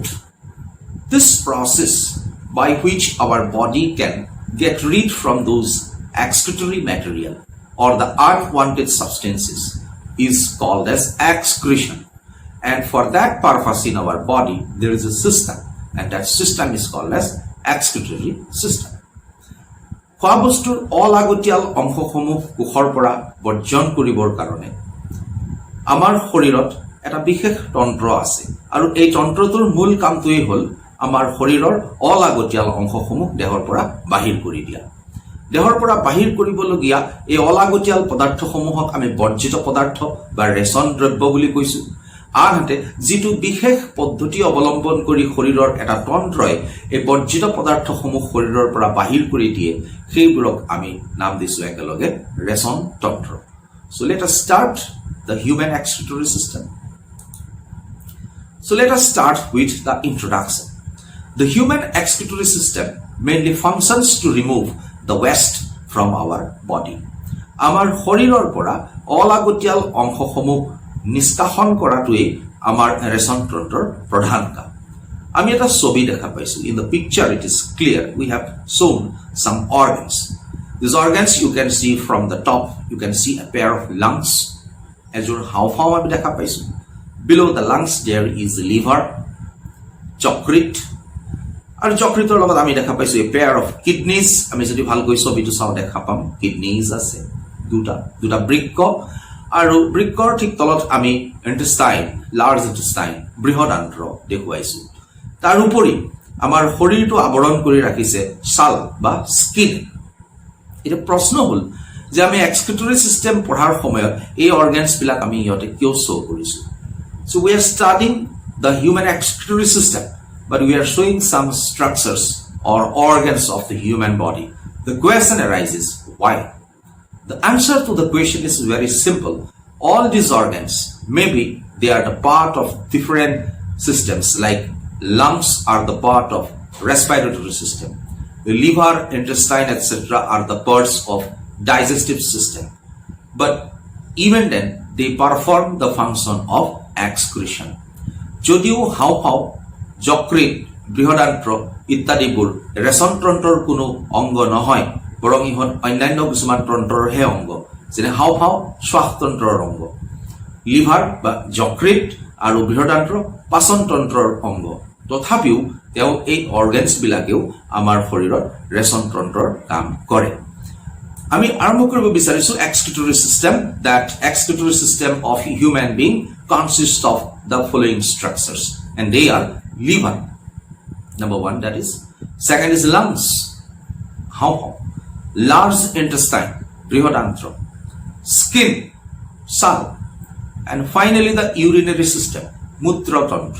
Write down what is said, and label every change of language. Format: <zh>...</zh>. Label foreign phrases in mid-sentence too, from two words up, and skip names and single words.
<en>This process by which our body can get rid from those excretory material or the unwanted substances is called as excretion. And for that purpose in our body there is a system, and that system is called as excretory system.</en> <as>খোৱা বস্তুৰ অলাগতিয়াল অংশসমূহ কোষৰ পৰা বৰ্জন কৰিবৰ কাৰণে আমাৰ শৰীৰত এটা বিশেষ তন্ত্ৰ আছে আৰু এই তন্ত্ৰটোৰ মূল কামটোই হ'ল আমাৰ শৰীৰৰ অলাগতিয়াল অংশসমূহ দেহৰ পৰা বাহিৰ কৰি দিয়া। দেহৰ পৰা বাহিৰ কৰিবলগীয়া এই অলাগতিয়াল পদাৰ্থসমূহক আমি বৰ্জিত পদাৰ্থ বা ৰেচন দ্ৰব্য বুলি কৈছো। আনহাতে যিটো বিশেষ পদ্ধতি অৱলম্বন কৰি শৰীৰৰ এটা তন্ত্ৰই এই বৰ্জিত পদাৰ্থসমূহ শৰীৰৰ পৰা বাহিৰ কৰি দিয়ে সেইবোৰক আমি নাম দিছো একেলগে ৰেচন তন্ত্ৰ।</as> <en>So let us start the human excretory system. So let us start with the introduction. The human excretory system mainly functions to remove the waste from our body.</en> <as>Our শৰীৰৰ পৰা অলাগতিয়াল অংশসমূহ নিষ্কাশন কৰাটোৱে আমাৰ ৰেচন তন্ত্ৰৰ প্ৰধান কাম। আমি এটা ছবি দেখা পাইছো।</as> <en>In the picture it is clear. We have shown some organs. These organs you can see from the top. You can see a pair of lungs.</en> <as>এযোৰ হাওঁফাওঁ আমি দেখা পাইছো।</as> <en>Below the lungs there is liver,</en> <as>যকৃত, আৰু যকৃতৰ লগত আমি দেখা পাইছো</as> <en>a pair of kidneys.</en> <as>আমি যদি ভালকৈ ছবিটো চাওঁ দেখা পাম kidneys আছে দুটা বৃক্ক, আৰু বৃক্কৰ ঠিক তলত আমি</as> <en>intestine, large intestine,</en> <as>বৃহদান্ত্ৰ দেখুৱাইছো। তাৰ উপৰি আমাৰ শৰীৰটো আৱৰণ কৰি ৰাখিছে ছাল বা স্কিন। এটা প্ৰশ্ন হ'ল যে আমি</as> <en>excretory system</en> <as>পঢ়াৰ সময়ত এই অৰ্গানছ বিলাক আমি ইয়াতে কিয় শো কৰিছো।</as> <en>So we are studying the human excretory system, but we are showing some structures or organs of the human body. The question arises, why? The answer to the question is very simple. All these organs, maybe they are the part of different systems, like lungs are the part of respiratory system. The liver, intestine, etc. are the parts of digestive system. But even then, they perform the function of excretion.</en> <as>যদিও হাওঁফাওঁ, যকৃত, বৃহদান্ত্ৰ ইত্যাদিবোৰ ৰেচন তন্ত্ৰৰ কোনো অংগ নহয়, বৰং ইহঁত অন্যান্য কিছুমান তন্ত্ৰৰহে অংগ, যেনে হাওঁফাওঁ শ্বাসতন্ত্ৰৰ অংগ, লিভাৰ বা যকৃত আৰু বৃহদান্ত্ৰ পাচন তন্ত্ৰৰ অংগ। তথাপিও তেওঁ এই অৰ্গেনছ বিলাকেও আমাৰ শৰীৰত ৰেচন তন্ত্ৰৰ কাম কৰে। আমি আৰম্ভ কৰিব বিচাৰিছো</as> <en>excretory system. That excretory system of human being consists of the following structures, and they are liver, number one, that is. Second is lungs, হাওঁফাওঁ, large intestine, বৃহদান্ত্ৰ, skin, ছাল, and finally the urinary system,</en> <as>মূত্ৰতন্ত্ৰ।</as>